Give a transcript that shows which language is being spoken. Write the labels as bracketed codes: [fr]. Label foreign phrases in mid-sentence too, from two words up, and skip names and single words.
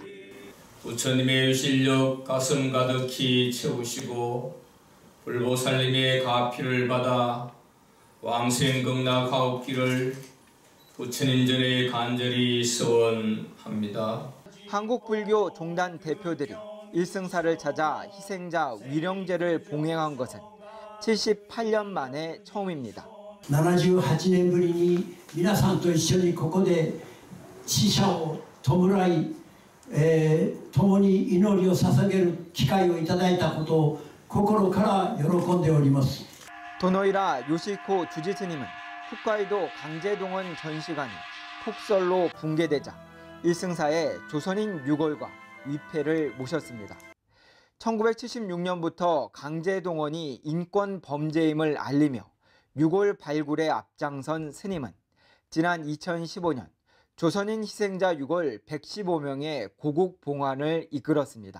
[ko] 부처님의 실력 가슴 가득히 채우시고 불보살님의 가피를 받아 왕생극락하옵기를 부처님 전에 간절히 소원합니다. 한국불교 종단 대표들이 일승사를 찾아 희생자 위령제를 봉행한 것은 78년 만에 처음입니다. [ja] 78 年ぶりに皆さんと一緒にここで死者を弔い、共に祈りを捧げる機会をいただいたことを心から喜んでおります。 [ko] 도노이라 요시코 주지 스님은 홋카이도 강제동원 전시관이 폭설로 붕괴되자 일승사의 조선인 유골과 위패를 모셨습니다. 1976년부터 강제동원이 인권 범죄임을 알리며 유골 발굴에 앞장선 스님은 지난 2015년 조선인 희생자 유골 115명의 고국 봉안을 이끌었습니다.